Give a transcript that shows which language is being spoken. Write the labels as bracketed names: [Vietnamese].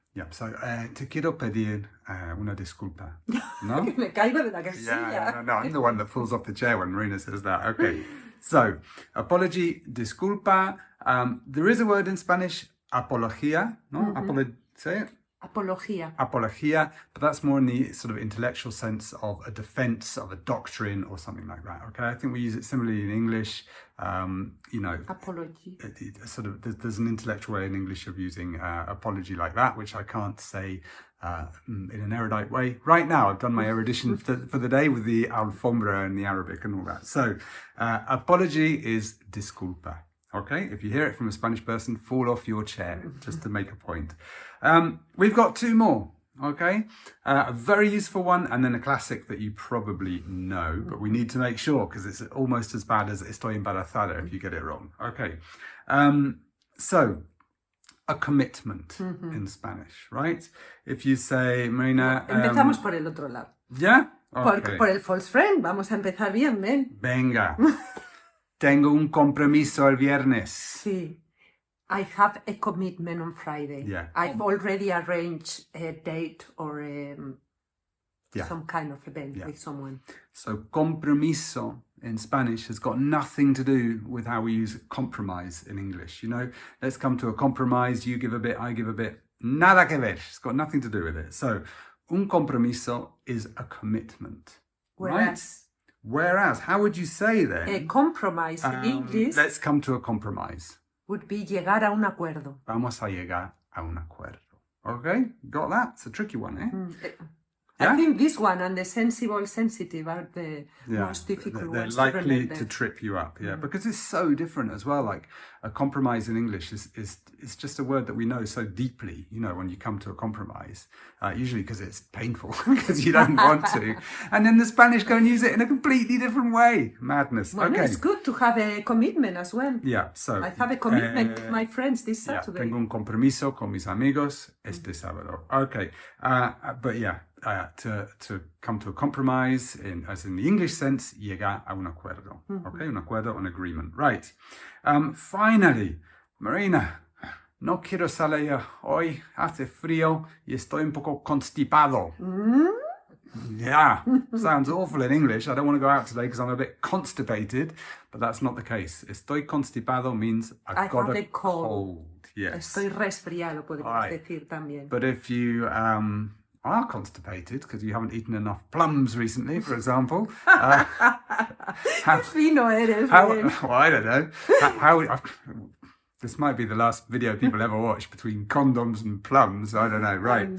[Spanish] Yeah, so te quiero pedir una disculpa. No? Me caigo de la casilla. [English] No, I'm the one that falls off the chair when Marina says that. Okay. So, apology, disculpa. There is a word in Spanish, apología, no? Say it. Apología, but that's more in the sort of intellectual sense of a defense of a doctrine or something like that. Okay, I think we use it similarly in English. You know, apology. Sort of, there's an intellectual way in English of using apology like that, which I can't say in an erudite way. Right now, I've done my erudition for the day with the alfombra and the Arabic and all that. So, apology is disculpa. Okay, if you hear it from a Spanish person, fall off your chair, just to make a point. We've got two more. Okay, a very useful one, and then a classic that you probably know, but we need to make sure because it's almost as bad as [Spanish] estoy embarazada [English] if you get it wrong. Okay, so a commitment in Spanish, right? If you say, Marina... [Spanish] Empezamos por el otro lado. ¿Ya? Okay. Por el false friend, vamos a empezar bien, ven. Venga, tengo un compromiso el viernes. Sí. [English] I have a commitment on Friday. Yeah. I've already arranged a date or some kind of event with someone. So compromiso in Spanish has got nothing to do with how we use compromise in English. You know, let's come to a compromise. You give a bit, I give a bit. Nada que ver. It's got nothing to do with it. So un compromiso is a commitment. Whereas, how would you say then? A compromise in English. Let's come to a compromise. Would be [Spanish] llegar a un acuerdo. Vamos a llegar a un acuerdo. [English] Okay, got that? It's a tricky one, eh? I think this one and the sensitive are the most difficult ones. They're likely to trip you up, because it's so different as well. Like a compromise in English is just a word that we know so deeply, you know, when you come to a compromise, usually because it's painful, because you don't want to. And then the Spanish go and use it in a completely different way. Madness. Well, okay. It's good to have a commitment as well. Yeah, so... I have a commitment to my friends this Saturday. [Spanish] Tengo un compromiso con mis amigos este sábado. [English] Okay, but yeah, to come to a compromise, as in the English sense, [Spanish] llegar a un acuerdo. [English] Okay, [Spanish] un acuerdo, [English] an agreement. Right. [Spanish] Finally, Marina, no quiero salir hoy, hace frío y estoy un poco constipado. [English] Yeah, sounds awful in English. I don't want to go out today because I'm a bit constipated, but that's not the case. [Spanish] Estoy constipado [English] means I've got a cold. Yes. [Spanish] Estoy resfriado, podemos decir también. [English] But if you are constipated because you haven't eaten enough plums recently, for example. [Spanish] Fino eres. [English] Well, I don't know. This might be the last video people ever watch between condoms and plums. I don't know, right?